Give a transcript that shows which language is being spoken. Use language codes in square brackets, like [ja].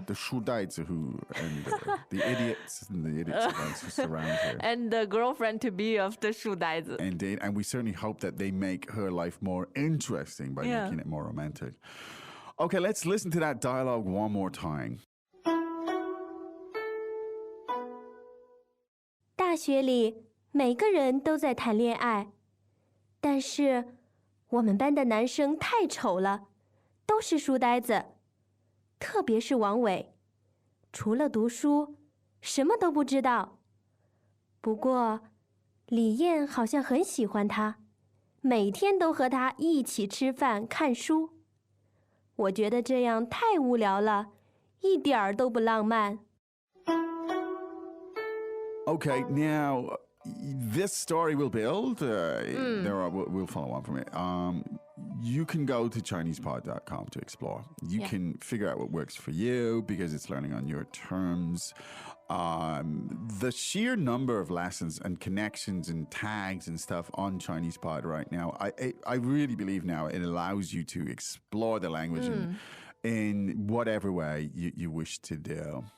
[en] The 书呆子 and the idiots and the idiots who surround her. And the girlfriend to be of the 书呆子。 Indeed. And we certainly hope that they make her life more interesting by Yeah. making it more romantic. Okay, let's listen to that dialogue one more time. [zh] 大学里每个人都在谈恋爱，但是我们班的男生太丑了，都是书呆子，特别是王伟，除了读书什么都不知道。不过李燕好像很喜欢他，每天都和他一起吃饭、看书。我觉得这样太无聊了，一点儿都不浪漫。 [en] Okay, now this story will build. We'll follow on from it. You can go to ChinesePod.com to explore. You can figure out what works for you because it's learning on your terms. The sheer number of lessons and connections and tags and stuff on ChinesePod right now, I really believe now it allows you to explore the language in whatever way you wish to do.